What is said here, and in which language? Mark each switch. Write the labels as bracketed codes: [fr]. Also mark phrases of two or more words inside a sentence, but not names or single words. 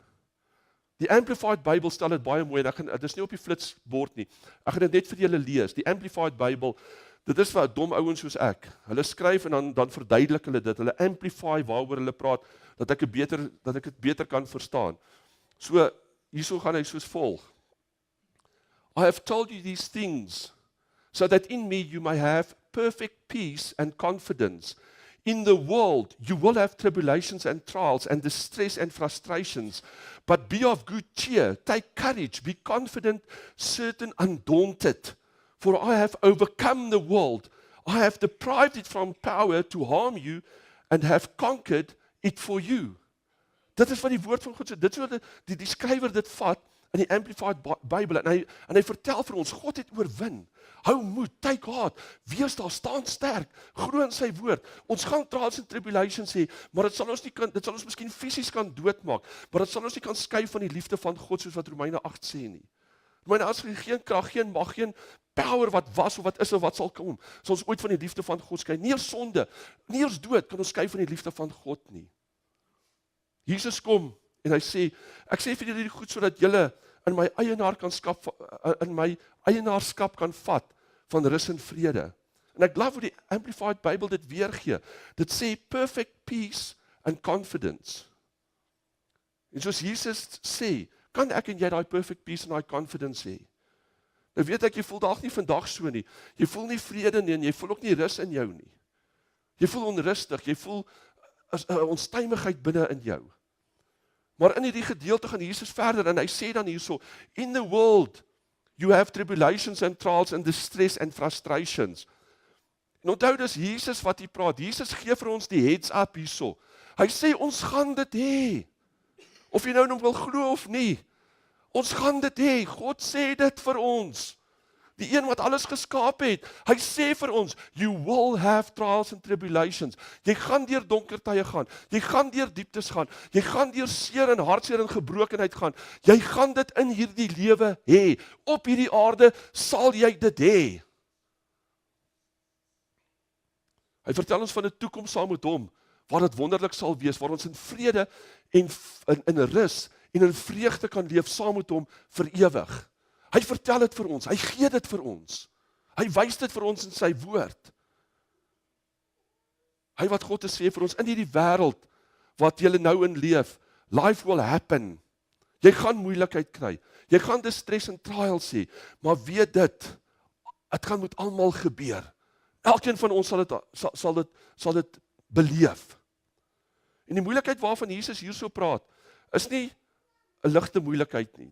[af] Die Amplified Bible stel dit baie mooi, en dit is nie op die flitsbord nie, ek gaan dit net vir julle lees. Die Amplified Bible, dit is vir dom ouens soos ek, hulle skryf en dan verduidelik hulle dit, hulle amplify waaroor hulle praat, dat ek dit beter kan verstaan. So, hierso gaan hy soos volg. [en] I have told you these things, so that in me you may have perfect peace and confidence. In the world you will have tribulations and trials and distress and frustrations, but be of good cheer, take courage, be confident, certain, undaunted. For I have overcome the world, I have deprived it from power to harm you, and have conquered it for you. [af] Dit is wat die woord van God sê, dit is wat die skrywer dit vat, in die Amplified Bible, en hy vertel vir ons, God het oorwin, hou moed, [en] take heart, [af] wees daar, staan sterk, glo in sy woord, ons gaan [en] trials and tribulations [af] hê, maar dit sal ons miskien fisies kan doodmaak, maar dit sal ons nie kan skei van die liefde van God, soos wat Romeine 8 sê nie. Romeine 8 sê, geen krag, geen mag, geen power wat was, of wat is, of wat sal kom, sal ons ooit van die liefde van God skei, nie eers sonde, nie eers dood, kan ons skei van die liefde van God nie. Jesus kom, en hy sê, ek sê vir julle die goed, sodat julle in my eienaarskap kan vat, van rus en vrede. En ek glo hoe die Amplified Bible dit weergee, dit sê [en] perfect peace and confidence. [af] En soos Jesus sê, kan ek en jy daai [en] perfect peace [af] en daai confidence hê? Nou weet ek, jy voel dalk nie vandag so nie, jy voel nie vrede nie, en jy voel ook nie rus in jou nie. Jy voel onrustig, jy voel 'n onstuimigheid binne in jou. Maar in hierdie gedeelte gaan Jesus verder, en hy sê dan hierso, [en] in the world, you have tribulations and trials and distress and frustrations. [af] En onthou dis Jesus wat hier praat, Jesus gee vir ons die [en] heads up [af] hierso. Hy sê, ons gaan dit hê. Of jy nou wil glo of nie, ons gaan dit hê, God sê dit vir ons. Die een wat alles geskaap het, hy sê vir ons, [en] you will have trials and tribulations. [af] Jy gaan deur donker tye gaan, jy gaan deur dieptes gaan, jy gaan deur seer en hartseer en gebrokenheid gaan, jy gaan dit in hierdie lewe hê. Op hierdie aarde sal jy dit hê. Hy vertel ons van 'n toekoms saam met hom, waar dit wonderlik sal wees, waar ons in vrede en in rus en in vreugde kan leef saam met hom vir ewig. Hy vertel dit vir ons, hy gee dit vir ons. Hy wys dit vir ons in sy woord. Hy wat God te sê vir ons, in hierdie wêreld wat jy nou in leef, [en] life will happen. [af] Jy gaan moeilikheid kry, jy gaan distress en trials hê, maar weet dit gaan met almal gebeur. Elkeen van ons sal dit beleef. En die moeilikheid waarvan Jesus hierso praat, is nie 'n ligte moeilikheid nie.